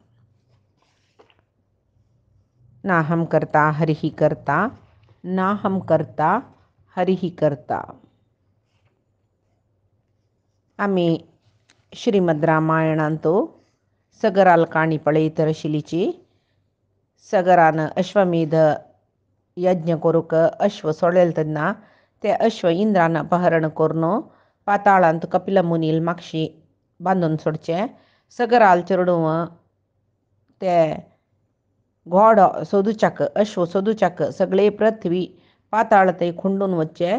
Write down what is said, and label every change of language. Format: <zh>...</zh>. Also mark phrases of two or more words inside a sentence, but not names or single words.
<sa>नाहं कर्ता हरिः कर्ता नाहं कर्ता हरिः कर्ता।</sa> <kok>आम्ही श्रीमद रामायणांतो सगराल काणी पळयतर शिलीची सगरान अश्वमेध यज्ञ करूक अश्व सोडेल तेन्ना ते अश्व इंद्रान अपहरण करून पाताळांत कपिल मुनील मागशी बांदून सोडचे। सगराल चेडूं ते घोडो सोदूच्याक अश्व सोदूच्याक सगळे पृथ्वी पाताळ थंय खुंडून वचचे।</kok>